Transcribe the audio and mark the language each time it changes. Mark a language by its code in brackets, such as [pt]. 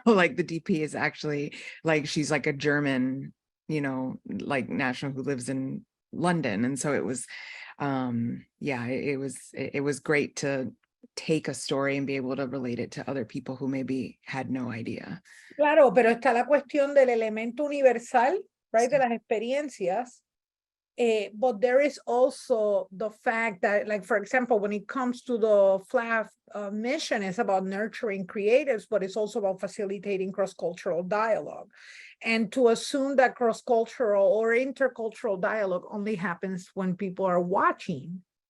[en] Like the DP is actually like, she's like a German, you know, like national who lives in London. And so it was, it was great to take a story and be able to relate it to other people who maybe had no idea. [es] Claro, pero está la cuestión del elemento universal, right, de las experiencias, [en] But there is also the fact that, like, for example, when it comes to the PHLAFF mission, it's about nurturing creatives, but it's also about facilitating cross-cultural dialogue. And to assume that cross-cultural or intercultural dialogue only happens when people are watching.